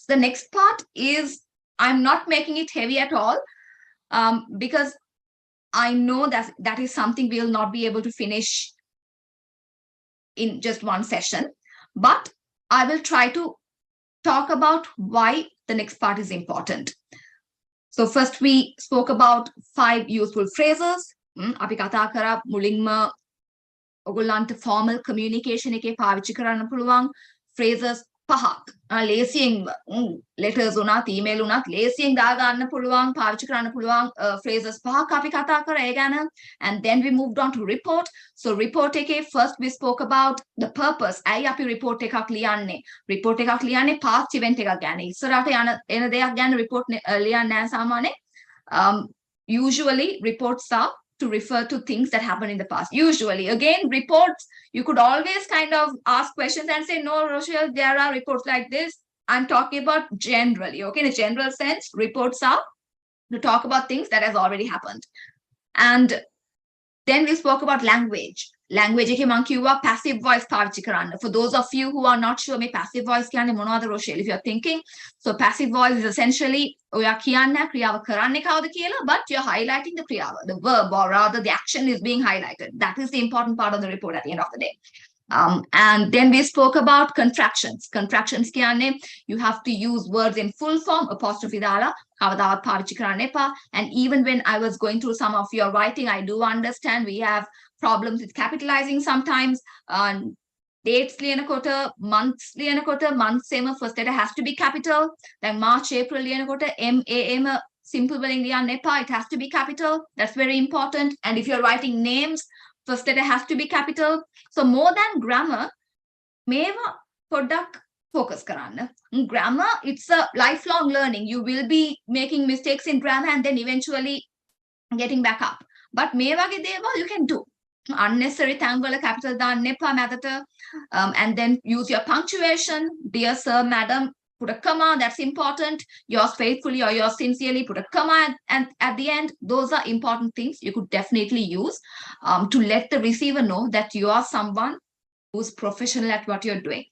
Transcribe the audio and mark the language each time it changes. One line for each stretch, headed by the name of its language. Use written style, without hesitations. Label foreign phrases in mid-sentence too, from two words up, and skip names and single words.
English: The next part is, I'm not making it heavy at all because I know that that is something we'll not be able to finish in just 1 session. But I will try to talk about why the next part is important. So first we spoke about 5 useful phrases,
Sinhala: අපි කතා කරා මුලින්ම ඔයගොල්ලන්ට
English: formal communication
Sinhala: එකේ පාවිච්චි කරන්න පුළුවන් phrases 5ක්. ලේසියෙන් letters උනත් email උනත් ලේසියෙන් දා ගන්න පුළුවන් පාවිච්චි කරන්න පුළුවන් phrases 5ක් අපි කතා කරා ඒ ගැන.
English: And then we moved on to report. So report එකේ first we spoke about the purpose.
Sinhala: ඇයි අපි report එකක් ලියන්නේ? report එකක් ලියන්නේ
English: past event
Sinhala: එකක් ගැන. ඉස්සරහට එන දෙයක් ගැන report ලියන්නේ නැහැ සාමාන්‍යයෙන්.
English: Usually reports are to refer to things that happened in the past. Usually, again, reports, you could always kind of ask questions and say, no, Rochelle, there are reports like this. I'm talking about generally, okay? In a general sense, reports are to talk about things that has already happened. And then we spoke about language.
Sinhala: Language එකේ මම කිව්වා
English: passive voice
Sinhala: පාවිච්චි කරන්න.
English: For those of you who are not sure
Sinhala: මේ passive voice කියන්නේ මොනවද
English: Rochelle, if you're thinking. So passive voice is essentially
Sinhala: ඔයා කියන්නේ ක්‍රියාව කරන්නේ කවුද කියලා,
English: but you're highlighting the ක්‍රියාව, the verb, or rather the action is being highlighted. That is the important part of the report at the end of the day. And then we spoke about contractions. Contractions කියන්නේ you have to use words in full form,
Sinhala: apostrophe දාලා කවදාවත් පාවිච්චි කරන්න එපා.
English: And even when I was going through some of your writing, I do understand we have problems with capitalizing sometimes. Dates ලියනකොට, months ලියනකොට, months එම first letter has to be capital.
Sinhala: Then March, April ලියනකොට MAM simple වලින් ලියන්න එපා.
English: It has to be capital. That's very important. And if you're writing names, first letter has to be capital. So more than grammar,
Sinhala: මේවා පොඩ්ඩක් focus කරන්න.
English: Grammar, it's a lifelong learning. You will be making mistakes in grammar and then eventually getting back up.
Sinhala: But මේ වගේ දේවල්
English: you can do.
Sinhala: Unnecessary තැන් වල capital දාන්න එපා මැදට.
English: And then use your punctuation. Dear sir, madam, put a comma, that's important. Yours faithfully or yours sincerely, put a comma and at the end. Those are important things you could definitely use to let the receiver know that you are someone who's professional at what you're doing.